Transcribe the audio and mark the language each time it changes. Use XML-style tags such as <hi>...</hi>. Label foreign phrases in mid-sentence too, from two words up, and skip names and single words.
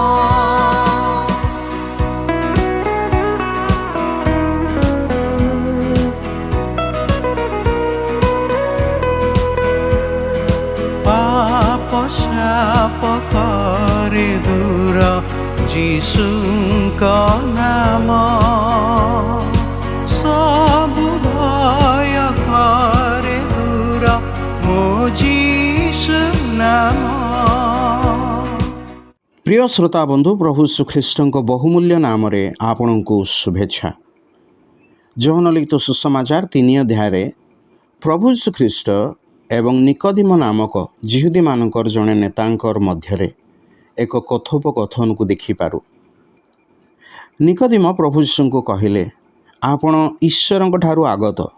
<or>ପାପ ଶାପ କରେ ଦୂର ଯୀଶୁଙ୍କ ନାମ ସବୁ ଭୟ କରେ ଦୂର ମୋ ଯୀଶୁ ନାମ। ପ୍ରିୟ ଶ୍ରୋତା ବନ୍ଧୁ, ପ୍ରଭୁ ଶ୍ରୀଖ୍ରୀଷ୍ଟଙ୍କ ବହୁମୂଲ୍ୟ ନାମରେ ଆପଣଙ୍କୁ ଶୁଭେଚ୍ଛା। ଯୋହନ ଲିଖିତ ସୁସମାଚାର 3 ଅଧ୍ୟାୟରେ ପ୍ରଭୁ ଶ୍ରୀଖ୍ରୀଷ୍ଟ ଏବଂ ନିକୋଦିମ ନାମକ ଯିହୁଦୀମାନଙ୍କର ଜଣେ ନେତାଙ୍କର ମଧ୍ୟରେ ଏକ କଥୋପକଥନକୁ ଦେଖିପାରୁ। ନିକୋଦିମ ପ୍ରଭୁ ଯୀଶୁଙ୍କୁ କହିଲେ, ଆପଣ ଈଶ୍ୱରଙ୍କ ଠାରୁ ଆଗତ।</or>